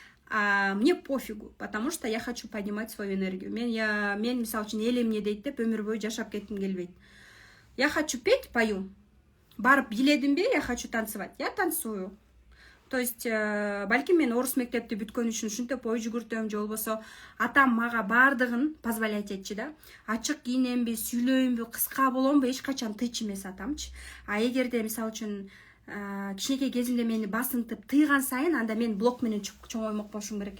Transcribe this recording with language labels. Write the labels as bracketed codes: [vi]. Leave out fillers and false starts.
[ru] Мне пофигу, потому что я хочу поднимать свою энергию. [ky] Мен мисалы үчүн эл эмне дейт деп өмүр бою жашап кетким келбейт. [ru] Я хочу петь, пою. [ky] Барып биледимби, [ru] я хочу танцевать. Я танцую. [ky] То есть, балким мен орус мектепти бүткөн үчүн ушинтип ой жүгүртөм, же болбосо атам мага бардыгын позволять этчи да. Ачык кийинемби, сүйлөйүмбү, кыска боломбу, эч качан тыйчу эмес атамчы. Эгерде мисалы үчүн кичинекей кезимде мени басынтып тыйган сайын, анда мен блок менен чоңоймок болушум керек.